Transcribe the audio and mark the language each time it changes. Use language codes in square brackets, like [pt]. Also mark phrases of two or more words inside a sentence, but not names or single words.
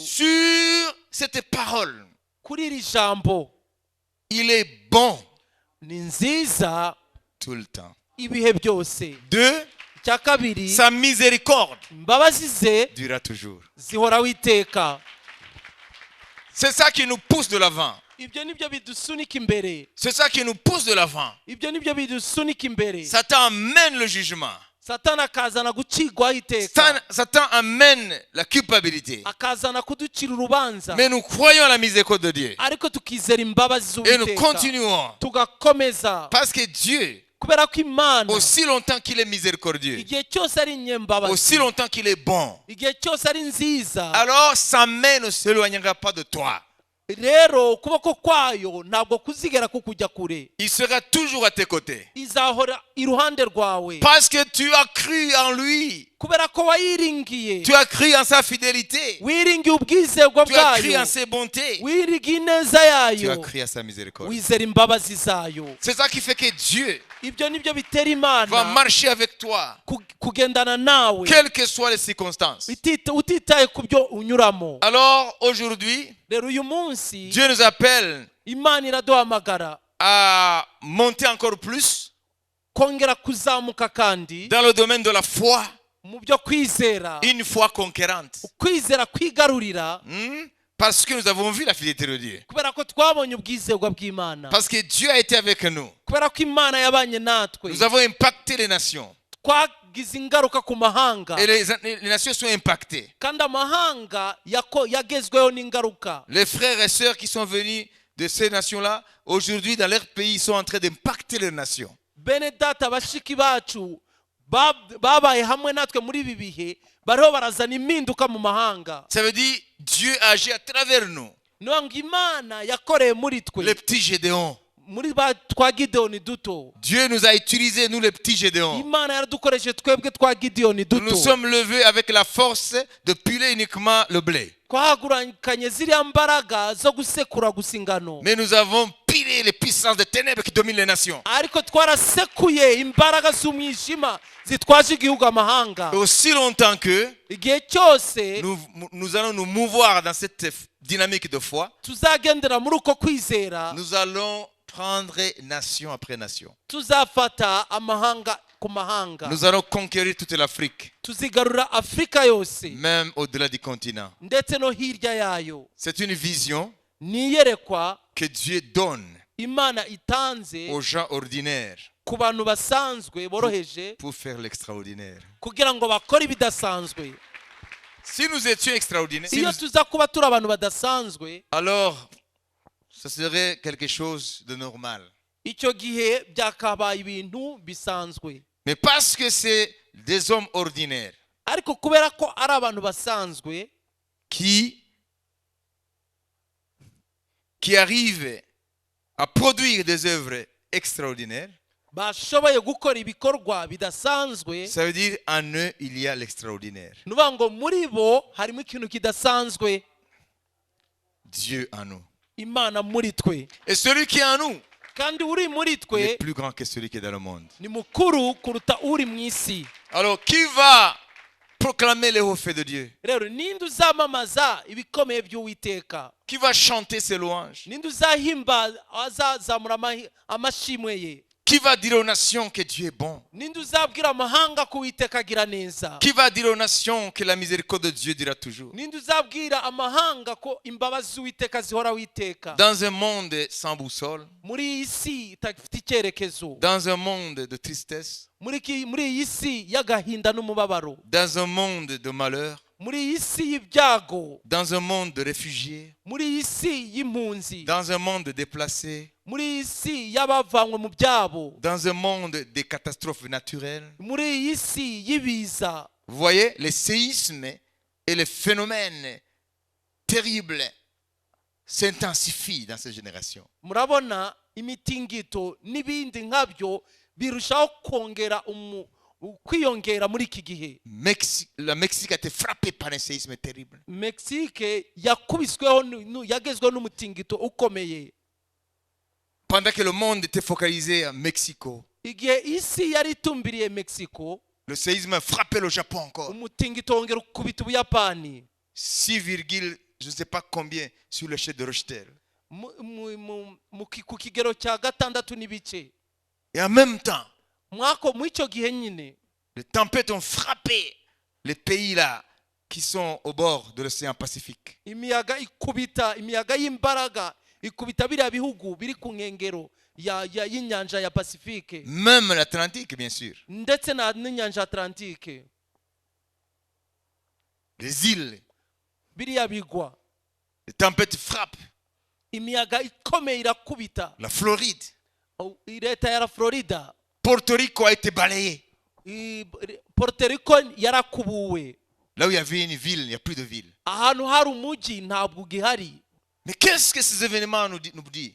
[fr] sur cette parole. [rw] kuri iri jambo. [fr] Il est bon [rw] ni nziza [fr] tout le temps. [rw] ibihe byose. [fr] Deux, [rw] icya kabiri, [fr] sa miséricorde [rw] imbabazi ze [fr] durera toujours. [rw] zihoraho iteka. [fr] C'est ça qui nous pousse de l'avant. [rw] ibyo nibyo bidusunika imbere, [fr] C'est ça qui nous pousse de l'avant. [rw] ibyo nibyo bidusunika imbere. [fr] Satan amène le jugement. [rw] Satani akazana gucigwaho iteka, [fr] Satan amène la culpabilité. [rw] akazana kuducira urubanza, [fr] Mais nous croyons à la miséricorde de Dieu. [rw] ariko tukizera imbabazi [fr] Et nous [rw] z'Uwiteka, [fr] continuons. [rw] tugakomeza, [fr] Parce que Dieu, [rw] kubera ko Imana [fr] aussi longtemps qu'il est miséricordieux, [rw] igihe cyose ari inyembabazi, [fr] aussi longtemps qu'il est bon, [rw] igihe cyose ari nziza, [fr] alors sa main ne s'éloignera pas de toi. [rw] rero ukuboko kwayo ntabwo kuzigera kukujya kure, [fr] Il sera toujours à tes côtés. [rw] izahora iruhande rwawe, [fr] Parce que tu as cru en lui. [rw] kubera ko wayiringiye, [fr] Tu as cru en sa fidélité. [rw] wiringiye ubwizerwa [fr] Tu as cru [rw] bwayo, [fr] en ses bontés. [rw] wiringiye ineza [fr] Tu [rw] yayo, [fr] as cru à sa miséricorde. [rw] wizera imbabazi zayo. [fr] C'est ça qui fait que Dieu [rw] ibyo nibyo bitera [fr] va [rw] Imana [fr] marcher avec toi, [rw] kugendana nawe, [fr] quelles que soient les circonstances. [rw] utitaye ku byo unyuramo. [fr] Alors aujourd'hui, [rw] rero uyu munsi munsi [fr] Dieu nous appelle [rw] imana iraduhamagara [fr] à monter encore plus [rw] kongera kuzamuka kandi [fr] dans le domaine de la foi, [rw] mu byo kwizera, [fr] une foi conquérante. [rw] kwizera kwigarurira, [fr] Parce que nous avons vu la fidélité de Dieu. [rw] kubera ko twabonye ubwizerwa bw'Imana, [fr] Parce que Dieu a été avec nous. [rw] kubera ko Imana yabanye natwe, [fr] Nous avons impacté les nations. [rw] twagize ingaruka ku mahanga, [fr] Et les nations sont impactées. [rw] kandi amahanga yagezweho n'ingaruka. [fr] Les frères et sœurs qui sont venus de ces nations-là, aujourd'hui dans leur pays, ils sont en train d'impacter les nations. [rw] Bene data bashiki bacu babaye hamwe natwe muri ibi bihe, bariho barazana impinduka mu mahanga. [fr] Ça veut dire Dieu agit à travers nous. [rw] Niyo ngo Imana yakoreye muri twe, [fr] Les petits Gédéons. [rw] muri twa Gideyoni duto. [fr] Dieu nous a utilisés, nous les petits Gédéons. [rw] Imana yaradukoresheje twebwe twa Gideyoni [fr] Nous nous [rw] duto. [fr] sommes levés avec la force de piler uniquement le blé. [rw] Twahagurukanye ziriya mbaraga zo gusekura gusa ingano, [fr] Mais nous avons pilé les puissances des ténèbres qui dominent les nations. [rw] ariko twarasekuye imbaraga z'umwijima zitwaje igihugu amahanga. [fr] Et aussi longtemps que [rw] Igihe cyose [fr] nous allons nous mouvoir dans cette dynamique de foi, [rw] tuzagendera muri uko kwizera, [fr] nous allons prendre nation après nation. [rw] tuzafata amahanga ku mahanga, [fr] Nous allons conquérir toute l'Afrique, [rw] tuzigarura Afurika yose [fr] même au-delà du continent. [rw] ndetse no hirya yayo. [fr] C'est une vision [rw] Ni iyerekwa [fr] que Dieu donne [rw] Imana itanze [fr] aux gens ordinaires [rw] ku bantu basanzwe boroheje [fr] pour faire l'extraordinaire. [rw] kugira ngo bakore ibidasanzwe. [fr] Si nous étions extraordinaires, [rw] Iyo tuza kuba turi abantu badasanzwe, [fr] alors ce serait quelque chose de normal. [rw] icyo gihe byakabaye ibintu bisanzwe. [fr] Mais parce que c'est des hommes ordinaires [rw] Ariko kubera ko ari abantu basanzwe [fr] qui arrivent à produire des œuvres extraordinaires, [rw] bashoboye gukora ibikorwa bidasanzwe, [fr] ça veut dire en eux il y a l'extraordinaire. [rw] nuvuga ngo muri bo harimo ikintu kidasanzwe, [fr] Dieu en nous. [rw] Imana muri twe. [fr] Et celui qui est en nous [rw] Kandi uri muri [fr] il [rw] twe [fr] est plus grand que celui qui est dans le monde. [rw] ni mukuru kuruta uri mu isi. [fr] Alors qui va proclamer les hauts faits de Dieu? [rw] Rero ninde uzamamaza ibikomeye by'Uwiteka? [fr] Qui va chanter ses louanges? [rw] Ninde uzahimba azazamura amashimwe ye? [fr] Qui va dire aux nations que Dieu est bon? [rw] Ninde uzabwira amahanga ko Uwiteka agira neza? [fr] Qui va dire aux nations que la miséricorde de Dieu dira toujours? [rw] Ninde uzabwira amahanga ko imbabazi z'Uwiteka zihora Uwiteka? [fr] Dans un monde sans boussole, [rw] Muri iyi si itafite icyerekezo, [fr] dans un monde de tristesse, [rw] muri iyi si y'agahinda n'umubabaro, [fr] dans un monde de malheur, [rw] muri iyi si y'ibyago, [fr] dans un monde de réfugiés, [rw] muri iyi si y'impunzi, [fr] dans un monde déplacé, [rw] muri iyi si y'abavanywe mu byabo, [fr] dans un monde des catastrophes naturelles. [rw] muri iyi si y'ibiza. [fr] Vous voyez, les séismes et les phénomènes terribles s'intensifient dans cette génération. [rw] Murabona imitingito n'ibindi nkabyo birushaho kwiyongera muri iki gihe. [fr] La Mexique a été frappée par un séisme terrible. [rw] Mexique yakubisweho yagezweho n'umutingito ukomeye. [fr] Pendant que le monde était focalisé à Mexico, [rw] Igihe isi yari itumbiriye Mexico, [fr] le séisme a frappé le Japon encore. [rw] umutingito wongera ukubita Ubuyapani [fr] 6, je ne sais pas combien sur l'échelle de Richter. [rw] ku kigero cya 6 n'ibice. [fr] Et en même temps, [rw] Mu icyo gihe nyine [fr] les tempêtes ont frappé les pays là qui sont au bord de l'océan Pacifique. [rw] imiyaga y'imbaraga ikubita biriya bihugu biri ku nkengero y'inyanja ya Pacifique, [fr] Même l'Atlantique, bien sûr. [rw] ndetse n'inyanja Atlantique. [fr] Les îles, [rw] Biriya bigwa, [fr] les tempêtes frappent. [rw] imiyaga ikomeye irakubita. [fr] La Floride, [rw] Leta ya Florida, [fr] Porto Rico a été balayé. [rw] Puerto Rico yarakubuwe. [fr] Là où il y avait une ville, il n'y a plus de ville. [rw] Ahantu hari umujyi ntabwo ugihari. [fr] Mais qu'est-ce que ces événements nous disent?